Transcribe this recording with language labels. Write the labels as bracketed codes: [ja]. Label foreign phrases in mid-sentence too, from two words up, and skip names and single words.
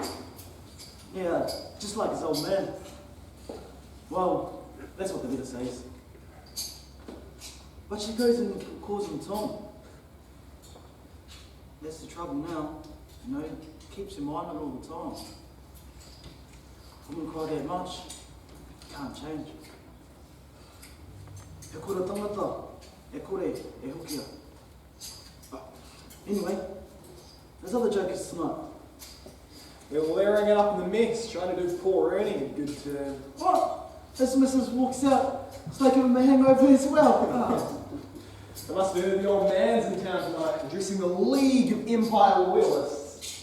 [en] Yeah, just like his old man. Well, that's what the letter says. But she goes and calls him Tom. That's the trouble now. You know, keeps your mind on it all the time. I wouldn't cry that much. Can't change. [mi] He kura tangata. He kore, he hokia. [en] Anyway, there's other jokers tonight. They're layering it up in the mess, trying to do poor Ernie a good turn. What? This missus walks out. It's like giving him a hangover as well. They must have heard the old man's in town tonight, addressing the League of Empire Loyalists.